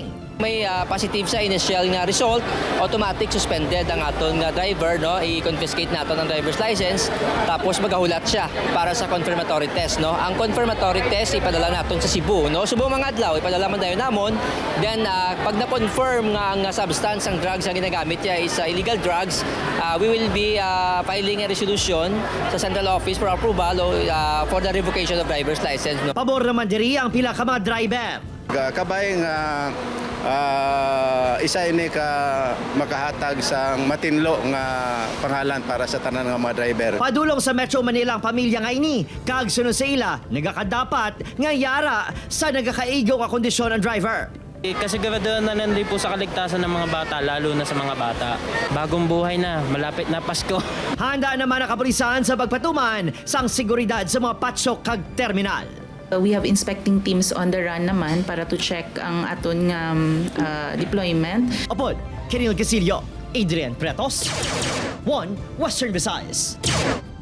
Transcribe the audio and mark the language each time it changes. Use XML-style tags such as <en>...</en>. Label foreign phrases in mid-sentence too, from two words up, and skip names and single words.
<hil>May positive sa initial nga result, automatic suspended ang aton nga driver, no? I-confiscate nato ang</hil> <en>driver's license,</en> <hil>tapos magahulat siya para sa confirmatory test, no? Ang confirmatory test ipadala naton sa Cebu, no? Subo mga adlaw ipadala man dayon namon.</hil> <en>Then</en> <hil>pag na-confirm nga ang substance ang drugs nga ginagamit niya</hil> <en>is illegal drugs, we will be filing a resolution sa central office for approval for the revocation of driver's license,</en> <hil>no? Pabor naman diri ang pila ka mga driver. Kabay nga isa ini ka makahatag sa matinlo nga pangalan para sa tanan nga mga driver. Padulong sa Metro Manila ang pamilya nga ini, kag sunod sa ila, nagakadapat nga yara sa nagakaigo nga kondisyon ang driver.</hil> <tl>Kasiguraduhan na nandun po sa kaligtasan ng mga bata, lalo na sa mga bata. Bagong buhay na, malapit na Pasko.</tl> <hil>Handa naman ang kapulisan sa pagpatuman sang seguridad sa mga patsyo kag terminal.</hil> <en>We have inspecting teams on the run naman para to check</en> <hil>ang aton nga</hil> <en>deployment.</en> <hil>Opod, Kiril Casillo, Adrian Pretos, 1 Western Visayas.</hil>